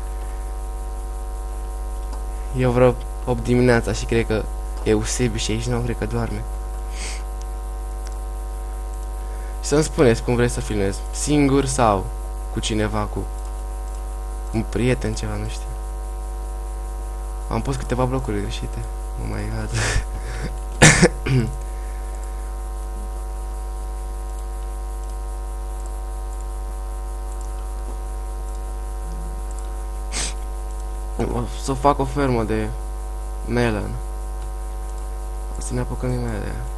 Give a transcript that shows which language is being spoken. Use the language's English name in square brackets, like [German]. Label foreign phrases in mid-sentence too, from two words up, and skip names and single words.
[Romanian] Eu vreo 8 dimineața și cred că Eusebiu și aici nu cred că doarme. Și să-mi spuneți cum vreți să filmez, singur sau cu cineva, cu un prieten, ceva, nu știu. Am pus câteva blocuri greșite. [English] Oh my god. [Romanian] O să fac o fermă de melon. O să ne apucăm imediat.